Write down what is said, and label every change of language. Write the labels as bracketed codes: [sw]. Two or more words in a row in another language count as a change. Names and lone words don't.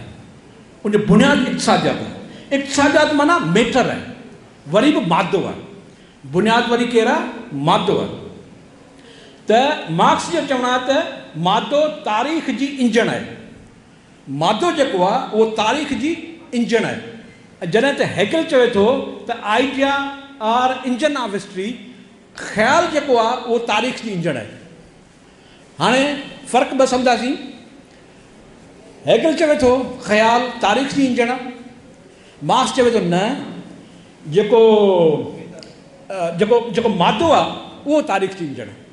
[sd] उनजो बुनियादु इक़्तिसादियात आहे। इक़्तिसादियात माना मैटर आहे, वरी बि मादो आहे। बुनियादु वरी कहिड़ा? मादो आहे। त मार्क्स जो चवणु आहे त मादो तारीख़ जी इंजण आहे। मादो जेको आहे उहो तारीख़ जी इंजण आहे। जॾहिं त हेगल चवे थो त [en] idea are engine of history, [sd] ख़्याल जेको आहे उहो तारीख़ जी इंजण आहे। हाणे फ़र्क़ु ॿ सम्झासीं। हेगल चवे थो ख़्याल तारीख़ जी इंजण आहे, मार्क्स चवे थो न, जेको मादो आहे उहो तारीख़ जी इंजण आहे।